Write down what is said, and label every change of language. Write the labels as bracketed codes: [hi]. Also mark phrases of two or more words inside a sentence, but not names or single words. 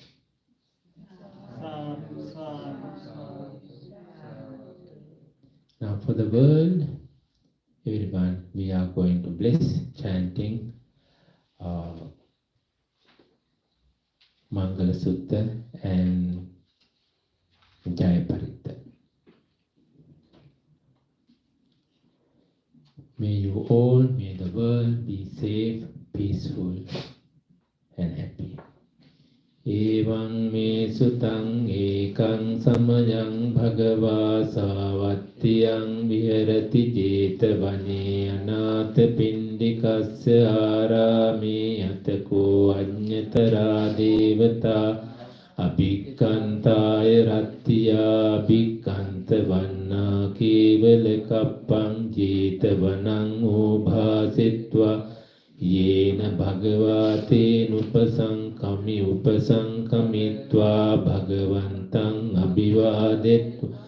[en] Now for the world, everyone, we are going to bless chanting Mangala Sutta and Jayaparitta. May you all, may the world be safe, peaceful and happy. [pi] Evaṁ me sutaṁ ekang samayang bhagavā sāvattiyaṁ viharati jetavane anātha pindikasya ārāme atako aññatara devata abhikkantaya rattiya abhikkanta vanna kevala kappaṁ jetavanaṁ ubhāsitva yena bhagavate nupasankami upasankamitva bhagavantaṁ abhivādetva